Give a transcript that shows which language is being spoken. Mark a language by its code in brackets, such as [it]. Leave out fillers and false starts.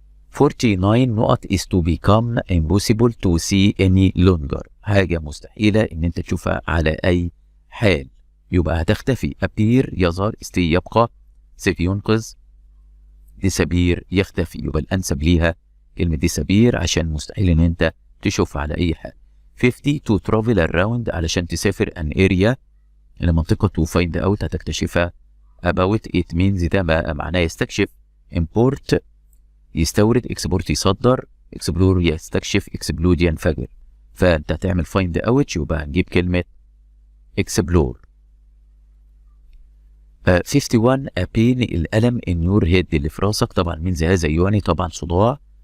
[ar] 49 نقط [en] is to become impossible to see any longer، [ar] حاجه مستحيله ان انت تشوفها على اي حال، يبقى هتختفي. appear يظهر، stay يبقى، save ينقذ، disappear يختفي، يبقى الانسب ليها كلمه disappear عشان مستحيل ان انت تشوفها على اي حال. [en] 50 to travel around [ar] علشان تسافر [en] an area [ar] الى منطقه [en] to find out [ar] هتكتشفها. [en] about it means ده معناه يستكشف. import يستورد، export يصدر، explore يستكشف، explode ينفجر. [ar] فانت هتعمل find out يبقى هنجيب كلمه explore. 51 [en] a pain [ar] الألم [en] in your head [ar] اللي في راسك، طبعا مين هذا يعني طبعا صداع.